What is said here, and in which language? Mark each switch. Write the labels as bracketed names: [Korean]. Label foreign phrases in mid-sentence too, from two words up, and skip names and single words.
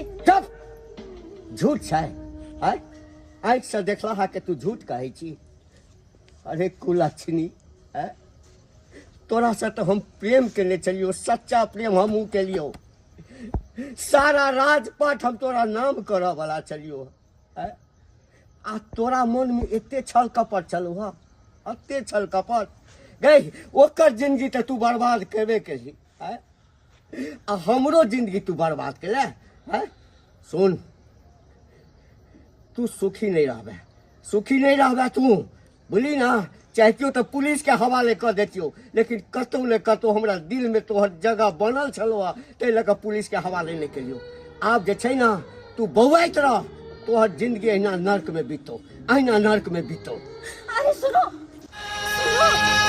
[Maithili] चुप झूठ छै है आँख से देखला हा के तू झूठ कहै छी अरे कुलक्षणी है तोरा से तो हम प्रेम के ले चलियो, सच्चा प्रेम हम के लियो। सारा राजपाट हम तोरा नाम करऽ वाला चलियो। आ तोरा मन में एते छल कपट चलो हा, एते छल कपट गई। ओकर जिंदगी तो तू बर्बाद करबे केली, आ हमरो जिंदगी तू बर्बाद केले। सुन, तू सुखी नहीं रहबे, सुखी नहीं रहबे तू, बोली ना। चाहतियो तो पुलिस के हवाले कर देतियो, लेकिन कतौ ने कतौ हमरा दिल में तोहर जगह बनल छलो, तै लऽ कऽ पुलिस के हवाले नहीं केलियो। आब जे छै ना, तू बौआइत रह, तोहर जिंदगी अहिना नर्क में बीतो, अहिना नर्क में बीतो। अरे सुनो सुनो,